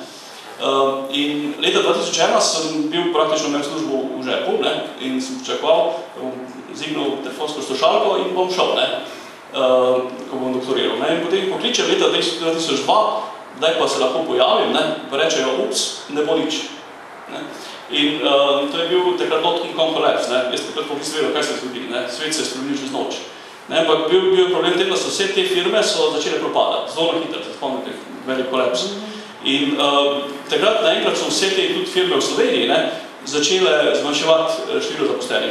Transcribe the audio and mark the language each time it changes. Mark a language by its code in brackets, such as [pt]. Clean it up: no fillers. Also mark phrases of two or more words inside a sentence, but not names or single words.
[sl] In leta 2001 sem bil praktično imel službo v žepu in sem pričakoval, da bom zignil telefonsko slušalko in bom šel, ko bom doktoriral. In potem pokličem leta 2002, kdaj pa se lahko pojavim, pa rečejo, ups, ne bo nič. In to je bil takrat [en] dot-com collapse. [sl] Jaz takrat po bistvu vedel, kaj se je zgodilo. Svet se je spremenil čez noč. Ampak bil problem tem, da so vse te firme začele propadati. Zelo hitro, se spomnite, velik kolaps. In takrat naenkrat so vse te tudi firme v Sloveniji začele zmanjševati število zaposlenih.